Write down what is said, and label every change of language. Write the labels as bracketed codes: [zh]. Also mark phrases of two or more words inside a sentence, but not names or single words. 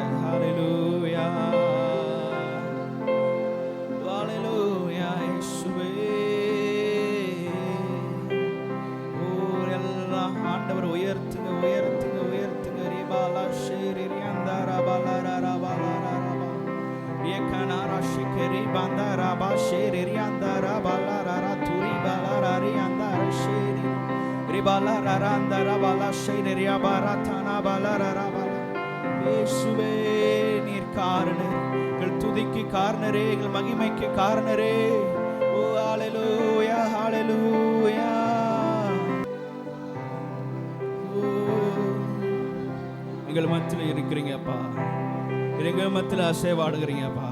[ta] ஹல்லேலூயா ஹல்லேலூயா. இயேசுவே எல்லாம் ஆண்டவர் உயர்த்துங்க உயர்த்துங்க உயர்த்துங்க. ரீபாலா சேரி ரியாந்தா ராபாலா ராபாலா ராபா, kanara shikeri bandara ba sheri andara balara turi balara ri andara sheri ribala randara bala sheri abaratana balara bala. இயேசுவே நீர் காரணர், எங்கள் துதிக்கு காரணரே, எங்கள் மகிமைக்கு காரணரே. ஓ ஹalleluya ஹalleluya. எங்கள் மத்தியில் இருக்கிறீங்கப்பா, எங்கள் மத்தியில் அசைவாடுகிறீங்கப்பா.